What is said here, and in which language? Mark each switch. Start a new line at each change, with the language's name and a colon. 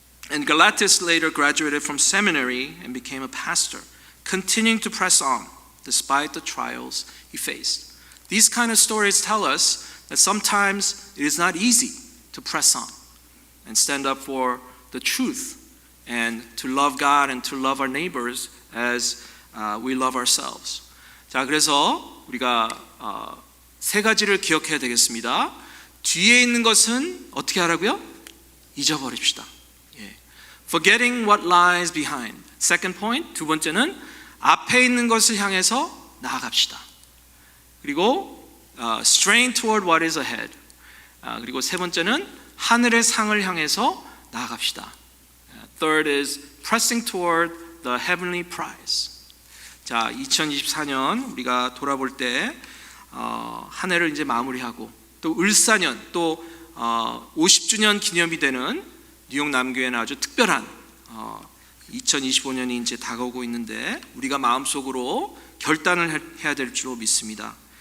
English: And Galatas later graduated from seminary and became a pastor, continuing to press on despite the trials he faced. These kind of stories tell us that sometimes it is not easy to press on and stand up for the truth and to love God and to love our neighbors as we love ourselves.
Korean: 자, 그래서 우리가 세 가지를 기억해야 되겠습니다. 뒤에 있는 것은 어떻게 하라고요? 잊어버립시다.
English: Forgetting what lies behind. Second point,
Korean: 두 번째는 앞에 있는 것을 향해서 나아갑시다. 그리고
English: strain toward what is ahead.
Korean: 그리고 세 번째는 하늘의 상을 향해서 나아갑시다.
English: Third is pressing toward the heavenly prize.
Korean: 자, 2024년 우리가 돌아볼 때 한 해를 이제 마무리하고 또 을사년 또 50주년 기념이 되는 뉴욕 남교회는 아주 특별한 2025년이 이제 다가오고 있는데 우리가 마음속으로 결단을 해야 될 줄로 믿습니다.